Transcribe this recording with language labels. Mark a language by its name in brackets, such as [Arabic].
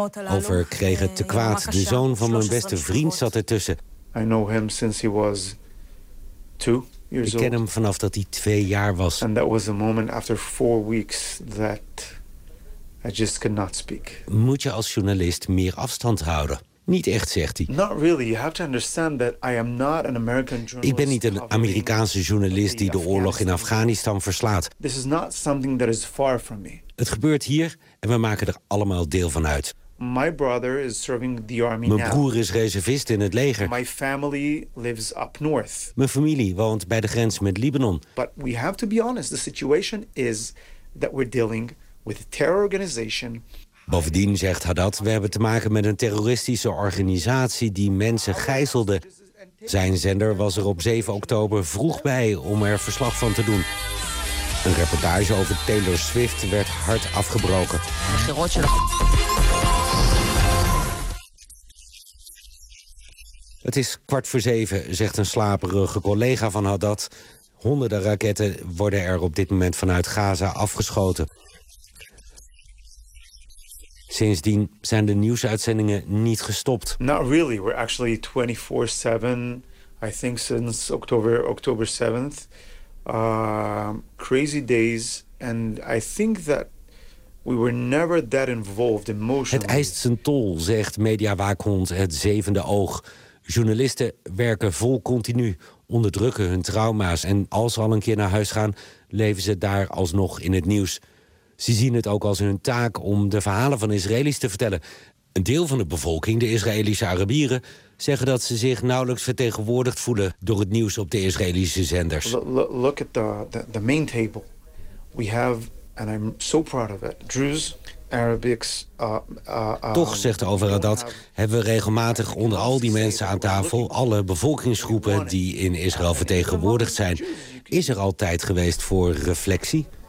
[Dutch] Over kreeg het te kwaad. De zoon van mijn beste vriend zat ertussen. [English] I know him since he was 2 years old. [Dutch] Ik ken hem vanaf dat hij 2 jaar was. [English] And that was a moment after 4 weeks that I just could not speak. [Dutch] Moet je als journalist meer afstand houden? Niet echt, zegt hij. [English] Not really. You have to understand that I am not an American journalist. [Dutch] Ik ben niet een Amerikaanse journalist die de oorlog in Afghanistan verslaat. [English] This is not something that is far from me. [Dutch] Het gebeurt hier en we maken er allemaal deel van uit. [English] My brother is serving the army. [Dutch] Mijn broer is reservist in het leger. [English] My family lives up north. [Dutch] Mijn familie woont bij de grens met Libanon. [English] But we have to be honest. The situation is that we're dealing with a terror organization. [Dutch] Bovendien, zegt Haddad, we hebben te maken met een terroristische organisatie die mensen gijzelde. Zijn zender was er op 7 oktober vroeg bij om er verslag van te doen. Een reportage over Taylor Swift werd hard afgebroken. Het is 7:15, zegt een slaperige collega van Haddad. Honderden raketten worden er op dit moment vanuit Gaza afgeschoten. Sindsdien zijn de nieuwsuitzendingen niet gestopt. [English] Not really. We're actually 24/7, I think since October 7th. Crazy days. And I think that we were never that involved emotionally. [Dutch] Het eist zijn tol, zegt mediawaakhond Het Zevende Oog. Journalisten werken vol continu, onderdrukken hun trauma's. En als ze al een keer naar huis gaan, leven ze daar alsnog in het nieuws. Ze zien het ook als hun taak om de verhalen van Israëli's te vertellen. Een deel van de bevolking, de Israëlische Arabieren, zeggen dat ze zich nauwelijks vertegenwoordigd voelen door het nieuws op de Israëlische zenders. [English] Look at the main table. We have, and I'm so proud of it, Druze, Arabics. [Dutch] Toch, zegt Ofer Haddad, hebben we regelmatig onder al die mensen aan tafel alle bevolkingsgroepen die in Israël vertegenwoordigd zijn. Is er al tijd geweest voor reflectie?